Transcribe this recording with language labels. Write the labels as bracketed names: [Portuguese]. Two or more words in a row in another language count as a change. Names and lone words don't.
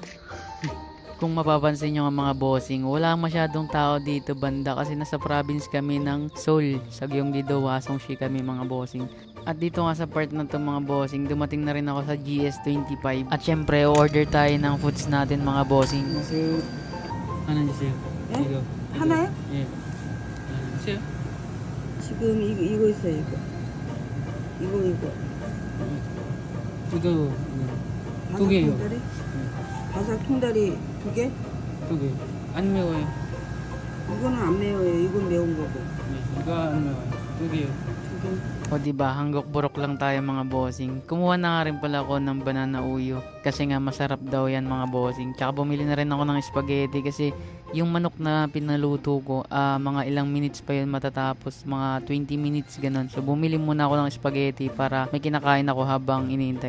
[Filipino] Kung mapapansin nyo nga mga bossing, wala masyadong tao dito banda kasi nasa province kami ng Seoul, sa Gyeonggi-do, Hwasong-si kami mga bossing. At dito nga sa part na to mga bossing, dumating na rin ako sa GS25. At syempre, order tayo ng foods natin mga bossing. Ano siya? [Korean] 예? 하나요? 예. siya? 지금 이거 있어요, 이거. 이거. 이거 두 바삭 개요. 통다리? 바삭 통다리 2개? 2개. 안 매워요. 이거는 안 매워요. 이건 매운 거고. 이거 안 매워요. 2개요. 2개. [Filipino] O diba, hanggok burok lang tayo mga bossing. Kumuha na nga rin pala ako ng [Korean] 바나나 우유. [Filipino] Kasi nga masarap daw yan mga bossing. Tsaka bumili na rin ako ng spaghetti kasi yung manok na pinaluto ko, mga ilang minutes pa yun matatapos. Mga 20 minutes ganun. So bumili muna ako ng spaghetti para may kinakain ako habang iniintay.